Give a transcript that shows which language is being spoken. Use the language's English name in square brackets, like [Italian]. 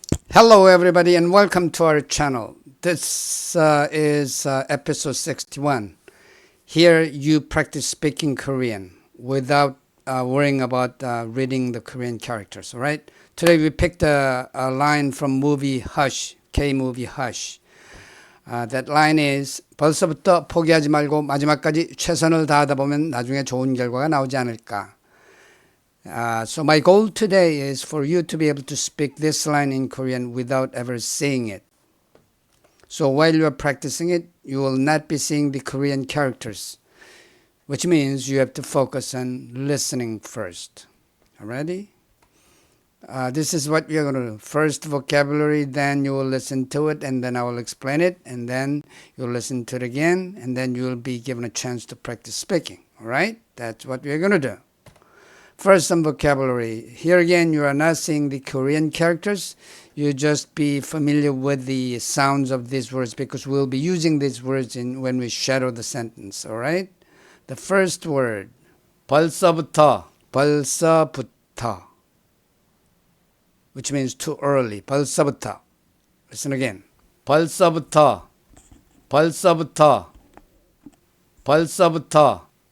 [English] Hello, everybody, and welcome to our channel. This is episode 61. Here, you practice speaking Korean without worrying about reading the Korean characters, all right? Today, we picked a line from movie Hush, K-movie Hush. That line is [Korean] 벌써부터 포기하지 말고 마지막까지 최선을 다하다 보면 나중에 좋은 결과가 나오지 않을까. [English] So my goal today is for you to be able to speak this line in Korean without ever seeing it. So while you are practicing it, you will not be seeing the Korean characters, which means you have to focus on listening first. Alrighty? This is what we are going to do. First vocabulary, then you will listen to it, and then I will explain it, and then you'll listen to it again, and then you will be given a chance to practice speaking. Alright? That's what we are going to do. First, some vocabulary. Here again, you are not seeing the Korean characters. You just be familiar with the sounds of these words because we'll be using these words when we shadow the sentence. All right? The first word, [Korean] 벌써부터, 벌써부터, [English] which means too early. [Korean] 벌써부터. [English] Listen again. [Korean] 벌써부터, 벌써부터, 벌써부터.